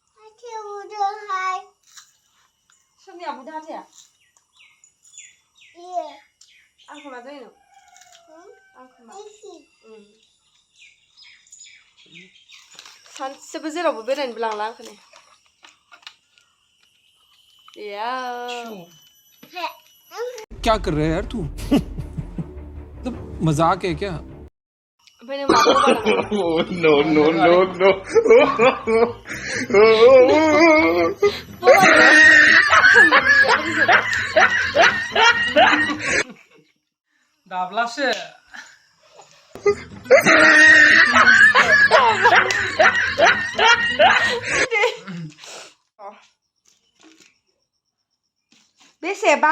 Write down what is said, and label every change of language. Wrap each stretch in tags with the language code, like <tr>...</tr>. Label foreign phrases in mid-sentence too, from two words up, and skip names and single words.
<brx>सोरनि आबुदों हाथाया? आंखौ मा जायो नों? आंखौ मा? सानसेबो जेरावबो बेरायनोबो लांला आंखौ नै।</brx> <hi>क्या कर रहा है यार तू तो मजाक है क्या</hi> <brx>ओमफ्राय नों माखौ बानाङा? नो नो नो नो दाब्लासो बेसे?</brx>